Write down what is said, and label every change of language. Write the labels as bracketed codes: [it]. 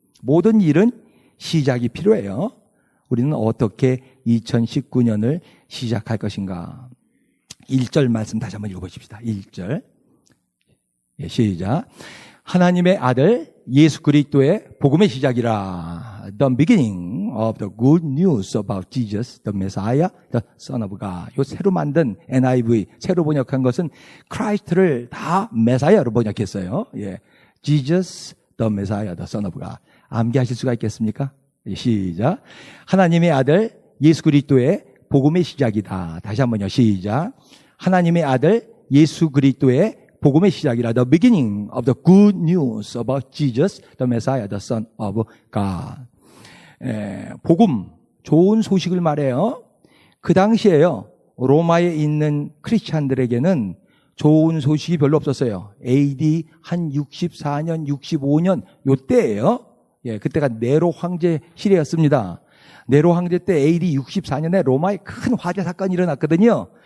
[ko] 모든 일은 시작이 필요해요. 우리는 어떻게 2019년을 시작할 것인가? 1절 말씀 다시 한번 읽어보십시다. 1절. 시작. 하나님의 아들 예수 그리스도의 복음의 시작이라. [en] The beginning of the good news about Jesus, the Messiah, the Son of God. [ko] 요 새로 만든 NIV, 새로 번역한 것은 크라이스트를 다 메사야로 번역했어요. [en] Jesus, the Messiah, the Son of God. [ko] 암기하실 수가 있겠습니까? 시작. 하나님의 아들 예수 그리스도의 복음의 시작이다. 다시 한번요. 시작. 하나님의 아들 예수 그리스도의 복음의 시작이라. [en] The beginning of the good news about Jesus, the Messiah, the Son of God. [ko] 복음, 좋은 소식을 말해요. 그 당시에요. 로마에 있는 크리스찬들에게는 좋은 소식이 별로 없었어요. AD 한 64년, 65년 요때예요. 그때가 네로 황제 시대였습니다. 네로 황제 때 AD 64년에 로마에 큰 화재 사건이 일어났거든요.